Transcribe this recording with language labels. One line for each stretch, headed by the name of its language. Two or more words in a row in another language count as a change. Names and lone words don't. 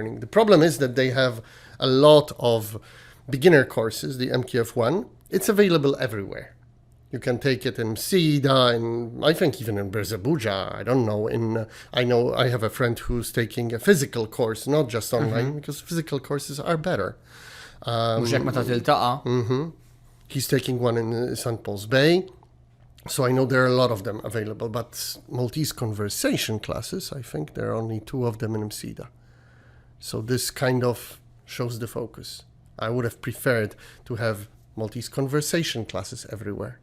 English: The problem is that they have a lot of beginner courses, the MQF1. It's available everywhere. You can take it in Sida, and I think even in Berzabuja. I don't know. I know I have a friend who's taking a physical course, not just online, because physical courses are better.
Maltese: Mhux hekk meta tiltaqa'?
English: He's taking one in St. Paul's Bay. So I know there are a lot of them available, but Maltese conversation classes, I think there are only 2 of them in Msida. So this kind of shows the focus. I would have preferred to have Maltese conversation classes everywhere.